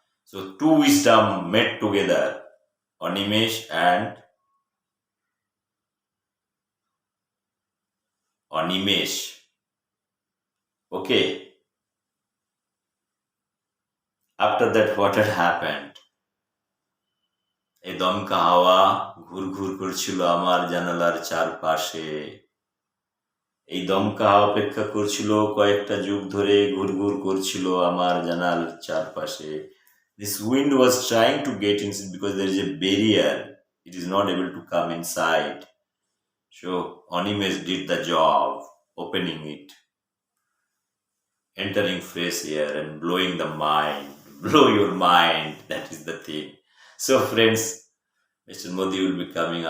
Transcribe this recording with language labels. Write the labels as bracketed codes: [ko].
[en] So two wisdom met together, Animesh and Animesh. Okay, after that, what had happened? [bn] এই দমকা হাওয়া ঘুর ঘুর করছিল আমার জানালার চারপাশে। এই দমকা হাওয়া অপেক্ষা করছিল কয়েকটা যুগ ধরে ঘুরঘুর করছিল আমার জানালার চারপাশে। [en] This wind was trying to get inside because there is a barrier. It is not able to come inside. So Onimes did the job, opening it, entering fresh air and blowing the mind. Blow your mind. That is the thing. So friends, Mr. Modi will be coming.